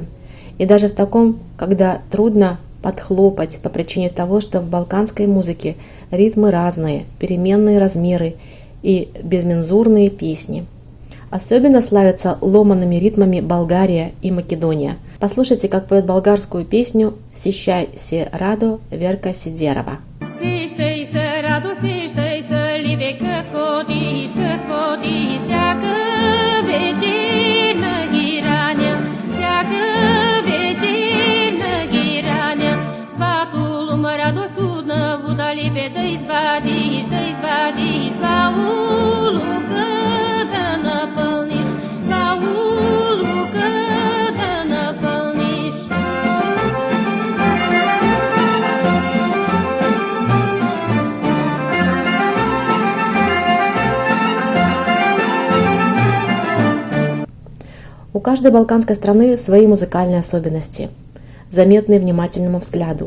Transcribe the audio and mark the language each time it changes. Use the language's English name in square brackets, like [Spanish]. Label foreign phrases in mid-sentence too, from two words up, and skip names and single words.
[Russian] И даже в таком, когда трудно подхлопать по причине того, что в балканской музыке ритмы разные, переменные размеры и безмензурные песни. Особенно славятся ломаными ритмами Болгария и Македония. Послушайте, как поет болгарскую песню «Сещай се радо» Верка Сидерова. [Bulgarian] Сещай се радо, сещай се ливе, как одиш, всяка вечер на гираня, всяка вечер на гираня. Твоето лума радост будна, вода ливе да извадиш, два улука да напълниш, два улука да напълниш. [Russian] У каждой балканской страны свои музыкальные особенности, заметные внимательному взгляду.